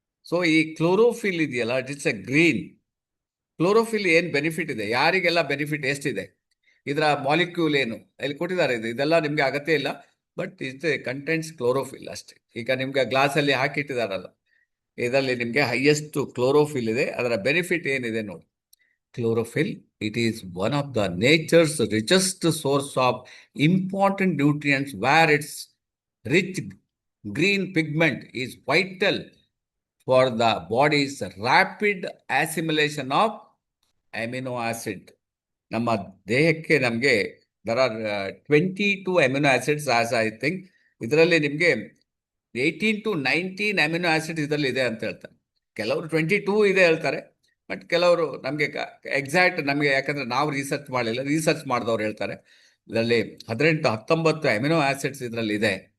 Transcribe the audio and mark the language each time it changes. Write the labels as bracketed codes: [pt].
[kn] So ಈ chlorophyll ಇದೆಯಲ್ಲ, [en] It's a green. [kn] Chlorophyll ಏನ್ ಬೆನಿಫಿಟ್ ಇದೆ, ಯಾರಿಗೆಲ್ಲ ಬೆನಿಫಿಟ್ ಎಷ್ಟಿದೆ, ಇದರ ಮಾಲಿಕ್ಯೂಲ್ ಏನು ಇಲ್ಲಿ ಕೊಟ್ಟಿದ್ದಾರೆ. ಇದೆಲ್ಲ ನಿಮ್ಗೆ ಅಗತ್ಯ ಇಲ್ಲ, [en] but it contents chlorophyll [kn] ಅಷ್ಟೇ. ಈಗ ನಿಮ್ಗೆ ಗ್ಲಾಸಲ್ಲಿ ಹಾಕಿಟ್ಟಿದಾರಲ್ಲ, ಇದರಲ್ಲಿ ನಿಮ್ಗೆ ಹೈಯೆಸ್ಟ್ ಕ್ಲೋರೋಫಿಲ್ ಇದೆ. ಅದರ ಬೆನಿಫಿಟ್ ಏನಿದೆ ನೋಡಿ. [en] Chlorophyll, it is one of the nature's richest source of important nutrients, where its rich green pigment is vital for the body's rapid assimilation of amino acid. [kn] ನಮ್ಮ ದೇಹಕ್ಕೆ ನಮಗೆ [en] there are 22 amino acids as I think. [kn] ಇದರಲ್ಲಿ ನಿಮಗೆ [en] 18 to 19 amino acids [kn] ಇದರಲ್ಲಿ ಇದೆ ಅಂತ ಹೇಳ್ತಾರೆ. ಕೆಲವರು 22 ಇದೆ ಹೇಳ್ತಾರೆ, ಬಟ್ ಕೆಲವರು ನಮಗೆ ಎಕ್ಸಾಕ್ಟ್ ನಮಗೆ, ಯಾಕಂದ್ರೆ ನಾವು ರಿಸರ್ಚ್ ಮಾಡಲಿಲ್ಲ, ರಿಸರ್ಚ್ ಮಾಡಿದವ್ರು ಹೇಳ್ತಾರೆ ಇದರಲ್ಲಿ 18-19 ಅಮಿನೋ ಆಸಿಡ್ಸ್ ಇದರಲ್ಲಿ ಇದೆ.